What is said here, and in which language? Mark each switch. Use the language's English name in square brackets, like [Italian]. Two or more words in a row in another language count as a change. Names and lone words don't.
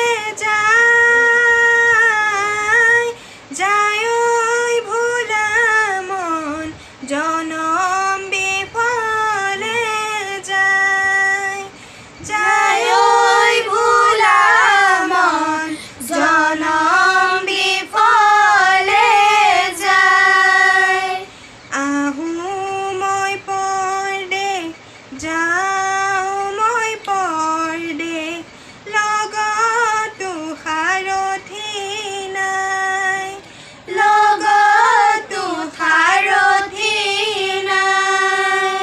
[Bangla] যায়, যায় ওই ভোলা মন জনম বিফলে যায়, যায় ওই ভোলা মন জনম বিফলে যায়। [Assamese] আহো মই পৰদেশ, যাওঁ মই পৰদেশ, লগতো সাৰথি নাই, লগতো সাৰথি নাই।